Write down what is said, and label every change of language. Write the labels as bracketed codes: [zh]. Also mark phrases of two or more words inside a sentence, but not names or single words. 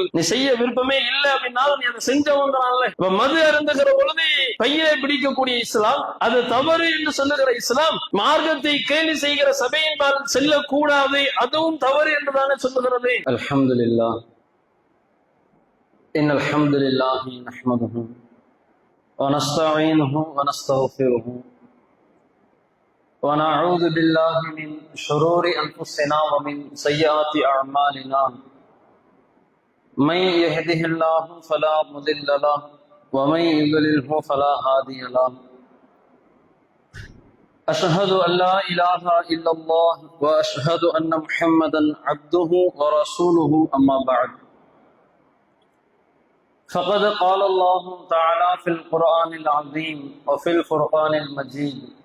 [ta] நீ செய்ய விருப்பமே இல்லை அப்படின்னாலும் நீ அதை செஞ்சவங்கிறான்ல. இப்ப மது அருந்துகிற பொழுது பையை பிடிக்கக்கூடிய இஸ்லாம், அது தவறு என்று சொல்லுகிற இஸ்லாம், மார்க்கத்தை கேலி செய்கிற சபையின் பால் செல்லக்கூடாது, அதுவும் தவறு என்றுதானே சொல்லுகிறது. [ar] الحمد لله، إن الحمد لله نحمده ونستعينه ونستغفره ونعوذ بالله من شرور أنفسنا ومن سيئات أعمالنا من يهده الله فلا مضل له ومن يضلله فلا هادي له أشهد أن لا إله إلا الله وأشهد أن محمدا عبده ورسوله أما بعد فقد قال الله تعالى في القرآن العظيم وفي الفرقان المجيد